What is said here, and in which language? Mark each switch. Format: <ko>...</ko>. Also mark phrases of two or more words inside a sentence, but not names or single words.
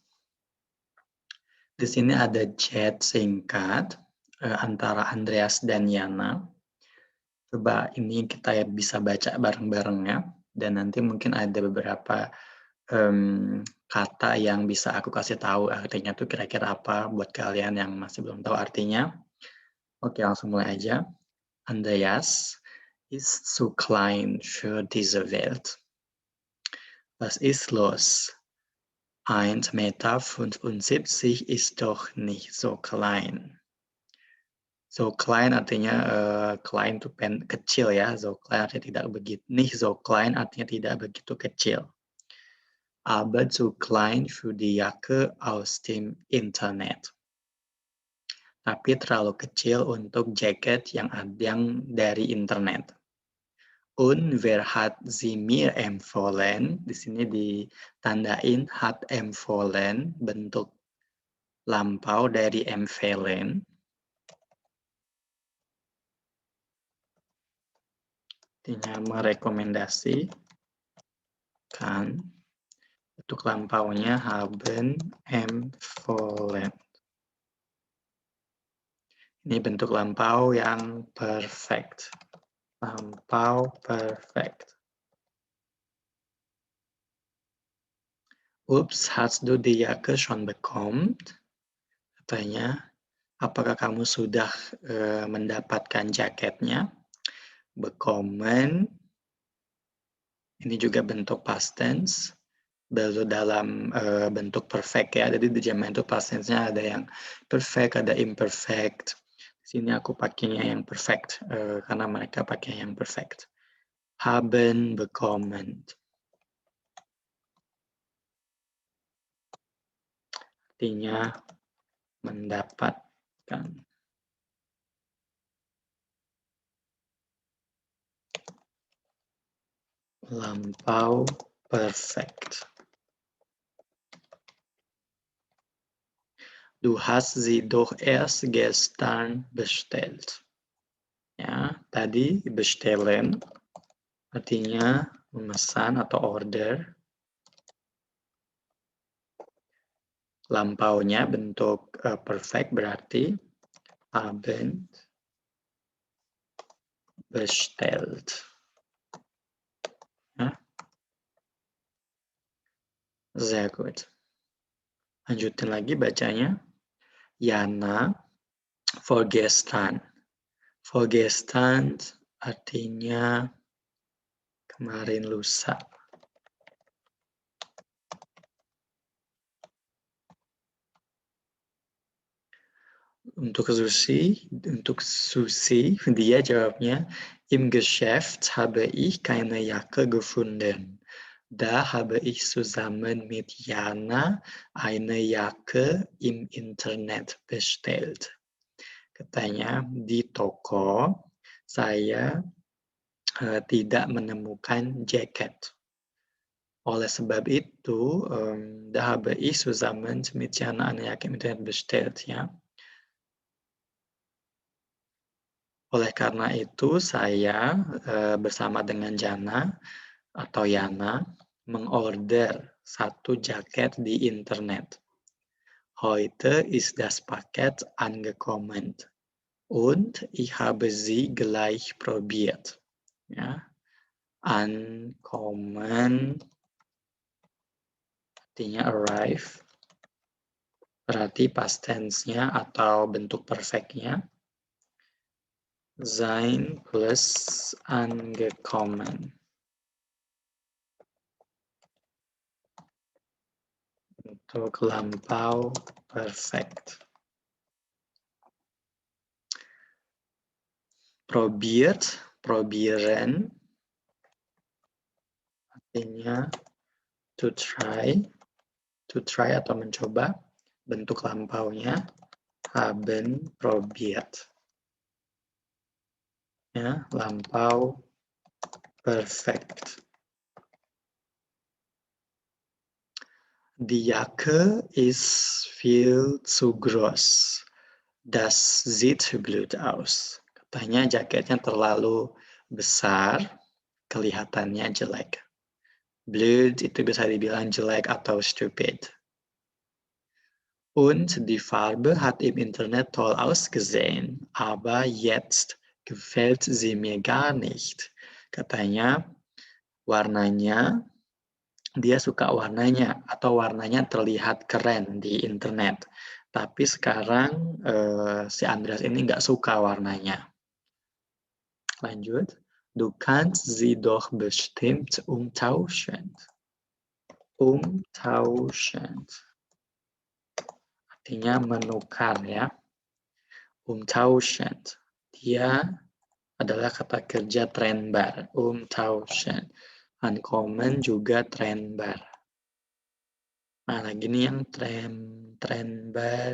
<id>Di sini ada chat singkat antara Andreas dan Yana. Coba ini kita bisa baca bareng-bareng ya. Dan nanti mungkin ada beberapa kata yang bisa aku kasih tahu artinya tuh kira-kira apa buat kalian yang masih belum tahu artinya. Oke, langsung mulai aja.</id> <de>Andreas ist zu klein für diese Welt. Was ist los? 1,75 Meter ist doch nicht so klein. So klein</de> <id>artinya klein itu kecil ya.</id> <de>So klein</de> <id>artinya tidak begitu.</id> <de>Nicht so klein</de> <id>artinya tidak begitu kecil.</id> <de>Aber zu klein für die Jacke aus dem Internet.</de> <id>Tapi terlalu kecil untuk jaket yang dari internet.</id> <de>Und wer hat sie mir empfohlen?</de> <id>Di sini ditandain</id> <de>hat empfohlen,</de> <id>bentuk lampau dari empfehlen. Artinya merekomendasikan. Bentuk lampaunya</id> <de>haben empfohlen.</de> <id>Ini bentuk lampau yang perfect. Lampau perfect.</id> <de>Ups, hast du die Jacke schon bekommen?</de> <id>Katanya, apakah kamu sudah mendapatkan jaketnya? Bekommen. Ini juga bentuk</id> <en>past tense.</en> <id>Baru dalam bentuk perfect ya. Jadi di Jerman itu</id> <en>past tense-</en> <id>nya ada yang perfect, ada imperfect. Di sini aku pakainya yang perfect karena mereka pakai yang perfect.</id> <de>Haben bekommen.</de> <id>Artinya mendapatkan. Lampau perfect.</id> <de>Du hast sie doch erst gestern bestellt.</de> <id>Ya, tadi bestellen artinya memesan atau order. Lampaunya bentuk perfect berarti</id> <de>haben bestellt. Ya. Sehr gut.</de> <id>Lanjutin lagi bacanya.</id> <de>Jana vorgestern.</de> <id>Vorgestern artinya kemarin lusa. Untuk Susi, dia jawabnya,</id> <de>im Geschäft habe ich keine Jacke gefunden. Da habe ich zusammen mit Jana eine Jacke im Internet bestellt.</de> <id>Katanya, di toko saya tidak menemukan jaket. Oleh sebab itu,</id> <de>da habe ich zusammen mit Jana eine Jacke im Internet bestellt.</de> <id>Ya. Oleh karena itu, saya bersama dengan Jana atau Yana mengorder satu jaket di internet.</id> <de>Heute ist das Paket angekommen und ich habe sie gleich probiert.</de> <id>Ya. Ankommen artinya arrive, berarti</id> <en>past tense-</en> <id>nya atau bentuk perfect-nya.</id> <de>Sein plus angekommen.</de> <id>Untuk lampau perfect.</id> <de>Probiert, probieren.</de> <id>Artinya</id> <en>to try</en> <id>atau mencoba. Bentuk lampaunya</id> <de>haben probiert.</de> <id>Ya, lampau perfect.</id> <de>Die Jacke ist viel zu groß. Das sieht blöd aus.</de> <id>Katanya jaketnya terlalu besar, kelihatannya jelek. Blöd itu bisa dibilang jelek atau stupid.</id> <de>Und die Farbe hat im Internet toll ausgesehen, aber jetzt gefällt sie mir gar nicht.</de> <id>Katanya, warnanya, dia suka warnanya, atau warnanya terlihat keren di internet. Tapi sekarang si Andreas ini nggak suka warnanya. Lanjut.</id> <de>Du kannst sie doch bestimmt umtauschen. Umtauschen.</de> <id>Artinya menukar ya. Umtauschen. Dia adalah kata kerja trennbar. Umtauschen. Uncommon juga trennbar. Nah, lagi nih yang trennbar.</id>